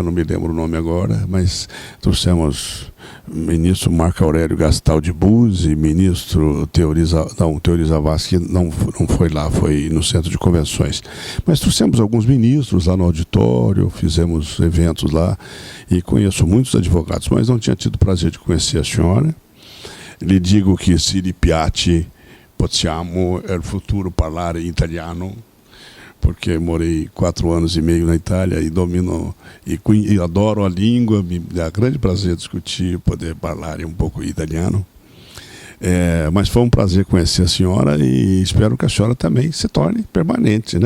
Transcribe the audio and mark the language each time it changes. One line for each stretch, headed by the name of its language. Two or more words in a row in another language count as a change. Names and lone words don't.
Portuguese: Não me lembro o nome agora, mas trouxemos o ministro Marco Aurélio Gastaldi Buzzi, ministro Teori Zavascki, que não foi lá, foi no centro de convenções. Mas trouxemos alguns ministros lá no auditório, fizemos eventos lá, e conheço muitos advogados, mas não tinha tido o prazer de conhecer a senhora. Lhe digo que
Italian: se Piatti possiamo il futuro parlare italiano,
Portuguese: porque morei 4 anos e meio na Itália e domino e adoro a língua, me dá grande prazer discutir, poder falar um pouco italiano. Mas foi um prazer conhecer a senhora e espero que a senhora também se torne permanente, né?